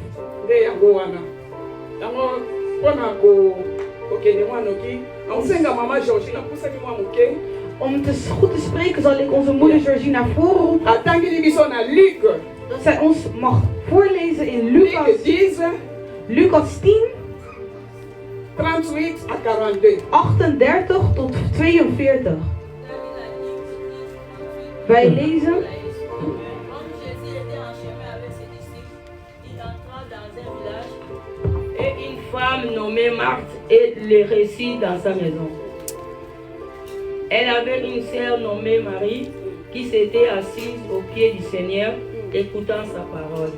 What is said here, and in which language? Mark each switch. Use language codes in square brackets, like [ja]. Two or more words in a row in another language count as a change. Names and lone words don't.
[nl] Om het goed te spreken zal ik onze moeder Georgina naar voren roepen. Dat zij ons mag voorlezen in Lucas 10, 38 tot 42. Wij lezen. [fr] Et une femme nommée Marthe et le récit dans sa maison. Elle avait une sœur nommée Marie qui s'était assise au pied du Seigneur, écoutant sa parole.